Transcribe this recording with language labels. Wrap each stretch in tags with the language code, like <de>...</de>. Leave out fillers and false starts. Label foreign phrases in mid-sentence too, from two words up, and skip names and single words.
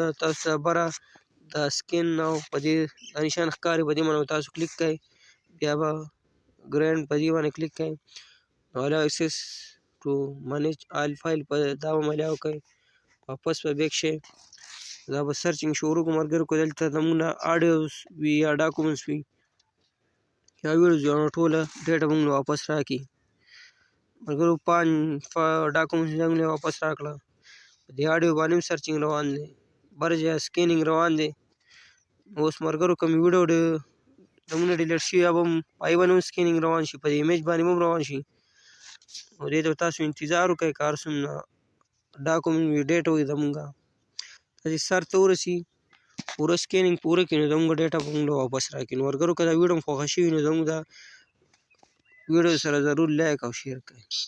<ps>تاسو ته بره دا سکین او په دې دا نشان ښکاري په دې باندې به تاسو کلیک کوئ بیا به ګرینډ په دې باندې کلیک کوئ نو</ps> <en>allow access to manage all file</en> <ps>په دا به allow کوئ واپس به بیک شئ دا به سرچینګ شروع کړو ملګرو که دلته زموږ نه آډیوز وي یا ډاکومنټس وي یا ویډیوز وي نو ټوله ډیټا موږ له واپس راکړي ملګرو 5 ډاکومنټس موږ له واپس راکړه په دې آډیو باندې هم سرچینګ روان دی بر ځای سکینینګ روان دی اوس ملګرو کوم ویډیو زموږ نه ډیلیټ شوي هغه هم په هغې باندې هم سکینینګ روان شي په دې ایمیج باندې هم روان شي نو دې ته تاسو انتظار وکړئ که هر څومره ډاکومنټ وي ډیټا وي زموږ تاسې سر ته ورسي پوره سکینینګ پوره کړي نو زموږ ډیټا به موږ له واپس راکړي نو ملګرو که دا ویډیو هم خوښه شوي نو زموږ دا ویډیو سره ضرور لایک او شیر کړئ</ps>